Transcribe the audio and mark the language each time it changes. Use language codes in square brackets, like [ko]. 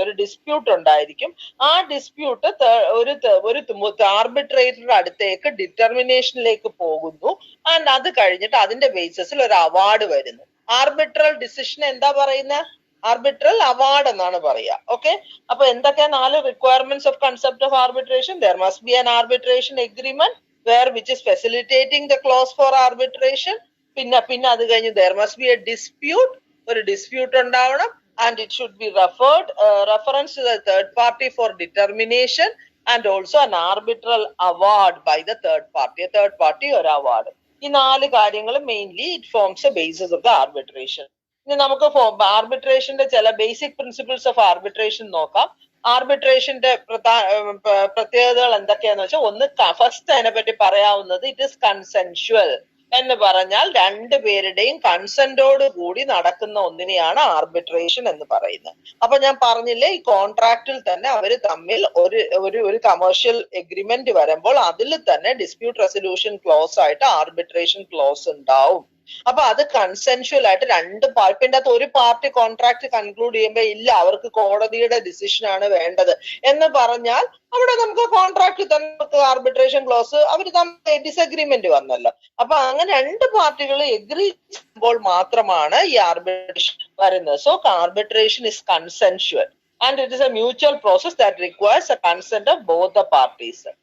[ml] ഒരു ഡിസ്പ്യൂട്ട് ഉണ്ടായിരിക്കും. ആ ഡിസ്പ്യൂട്ട് ഒരു ആർബിട്രേറ്ററുടെ അടുത്തേക്ക് ഡിറ്റർമിനേഷനിലേക്ക് പോകുന്നു. ആൻഡ് അത് കഴിഞ്ഞിട്ട് അതിന്റെ ബേസിസിൽ ഒരു അവാർഡ് വരുന്നു. ആർബിട്രൽ ഡിസിഷൻ എന്താ പറയുന്നത്? ആർബിട്രൽ അവാർഡ് എന്നാണ് പറയുക. ഓക്കെ, അപ്പൊ എന്തൊക്കെ 4 [en] Requirements of concept of arbitration? There must be an arbitration agreement which is facilitating the clause for arbitration. [ml] പിന്നെ അത് കഴിഞ്ഞ് [en] there must be a dispute, [ml] ഒരു ഡിസ്പ്യൂട്ട് ഉണ്ടാവണം, [en] and it should be reference to the third party for determination, and also an arbitral award by the third party [ml] ഒരു award. ഈ 4 കാര്യങ്ങൾ mainly [en] it forms the basis of the arbitration. [ml] ഇനി നമുക്ക് ആർബിട്രേഷന്റെ ചില basic principles of arbitration നോക്കാം. ആർബിട്രേഷന്റെ പ്രത്യേകതകൾ എന്തൊക്കെയാന്ന് വെച്ചാൽ, ഒന്ന് ഫസ്റ്റ് അതിനെ പറ്റി പറയാവുന്നത് [en] it is consensual [ml] എന്ന് പറഞ്ഞാൽ 2 പേരുടെയും കൺസെന്റോട് കൂടി നടക്കുന്ന ഒന്നിനെയാണ് ആർബിട്രേഷൻ എന്ന് പറയുന്നത്. അപ്പൊ ഞാൻ പറഞ്ഞില്ലേ, ഈ കോൺട്രാക്റ്റിൽ തന്നെ അവര് തമ്മിൽ ഒരു കമേഴ്ഷ്യൽ എഗ്രിമെന്റ് വരുമ്പോൾ അതിൽ തന്നെ ഡിസ്പ്യൂട്ട് റെസൊല്യൂഷൻ ക്ലോസ് ആയിട്ട് ആർബിട്രേഷൻ ക്ലോസ് ഉണ്ടാവും. അപ്പൊ അത് കൺസെൻഷ്വൽ ആയിട്ട് രണ്ട് പാർട്ടിന്റെ അകത്ത് ഒരു പാർട്ടി കോൺട്രാക്ട് കൺക്ലൂഡ് ചെയ്യുമ്പോൾ ഇല്ല അവർക്ക് കോടതിയുടെ ഡിസിഷൻ ആണ് വേണ്ടത് എന്ന് പറഞ്ഞാൽ അവിടെ നമുക്ക് കോൺട്രാക്ട് തന്നെ ആർബിട്രേഷൻ ക്ലോസ് അവർ തമ്മിൽ ഡിസഗ്രിമെന്റ് വന്നല്ലോ. അപ്പൊ അങ്ങനെ രണ്ട് പാർട്ടികൾ എഗ്രി ചെയ്യുമ്പോൾ മാത്രമാണ് ഈ ആർബിട്രേഷൻ വരുന്നത്. [en] So arbitration is consensual and it is a mutual process that requires a consent of both the parties.